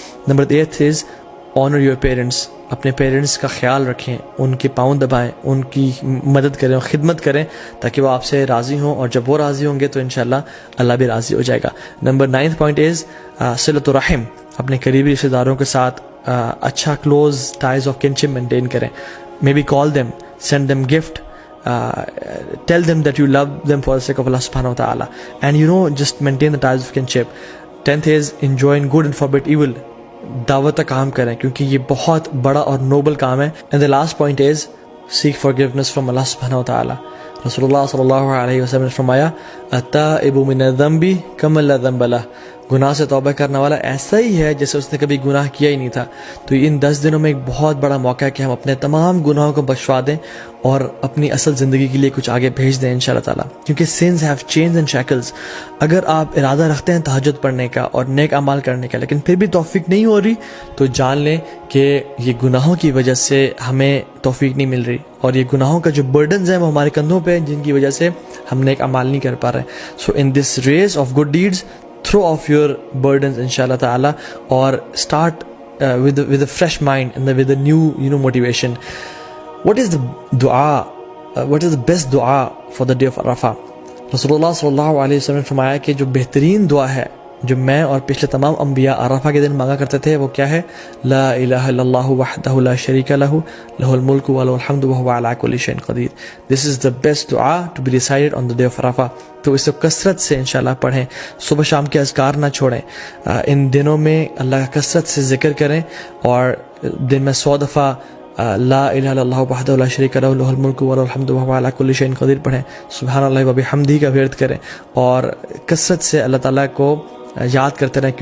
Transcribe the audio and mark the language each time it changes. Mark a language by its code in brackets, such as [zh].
[ur] Number 8 [en] Is honour your parents. [ur] اپنے parents کا خیال رکھیں، ان کے پاؤں دبائیں، ان کی مدد کریں اور خدمت کریں تاکہ وہ آپ سے راضی ہوں، اور جب وہ راضی ہوں گے تو انشاءاللہ اللہ بھی راضی ہو جائے گا۔ Number 9th point is صلۃ الرحم۔ اپنے قریبی رشتہ داروں کے ساتھ اچھا [en] close ties of kinship [ur] maintain کریں۔ [en] Maybe call them, send them gift, tell them that you love them for the sake of Allah subhanahu wa ta'ala, and just maintain the ties of kinship. 10th is enjoin good and forbid evil. [ur] دعوت کا کام کریں کیونکہ یہ بہت بڑا اور Nobel کام ہے۔ [en] and the last point is seek forgiveness from Allah subhanahu wa ta'ala. [ar] رسول اللہ صلی اللہ علیہ وسلم [ur] نے فرمایا [ar] التائب من الذنب کمن لا ذنب له، [ur] گناہ سے توبہ کرنے والا ایسا ہی ہے جیسے اس نے کبھی گناہ کیا ہی نہیں تھا. تو ان 10 دنوں میں ایک بہت بڑا موقع ہے کہ ہم اپنے تمام گناہوں کو بخشوا دیں اور اپنی اصل زندگی کے لیے کچھ آگے بھیج دیں انشاءاللہ تعالیٰ. کیونکہ [en] Sins have chains and shackles. [ur] اگر آپ ارادہ رکھتے ہیں تہجد پڑھنے کا اور نیک اعمال کرنے کا لیکن پھر بھی توفیق نہیں ہو رہی تو جان لیں کہ یہ گناہوں کی وجہ سے ہمیں توفیق نہیں مل رہی, اور یہ گناہوں کا جو برڈنز ہیں وہ ہمارے کندھوں پہ ہیں جن کی وجہ سے ہم نیک اعمال نہیں کر پا رہے. [en] So in this race of good deeds throw off your burdens inshallah ta'ala or start with a fresh mind and with a new motivation. What is the dua, what is the best dua for the day of Arafah? [ur] Rasulullah sallallahu alaihi wasallam نے فرمایا کہ جو بہترین دعا ہے جو میں اور پچھلے تمام انبیاء عرفہ کے دن مانگا کرتے تھے وہ کیا ہے؟ [ar] لا الہ الا اللہ وحدہ لا شریک لہ لہ الملک و لہ الحمد وہو علی کل شیء قدیر. [en] This is the best dua to be recited on the day of Arafah. [ur] تو اس کو کثرت سے انشاءاللہ پڑھیں, صبح شام کے اذکار نہ چھوڑیں, ان دنوں میں اللہ کا کثرت سے ذکر کریں اور دن میں 100 دفعہ [ar] لا الہ الا اللہ وحدہ لا شریک لہ لہ الملک و لہ الحمد وہو علی کل شیء قدیر [ur] پڑھیں, سبحان اللہ و بحمدہ کا ورد کریں اور کثرت سے اللہ تعالیٰ کو یاد کرتے رہیں.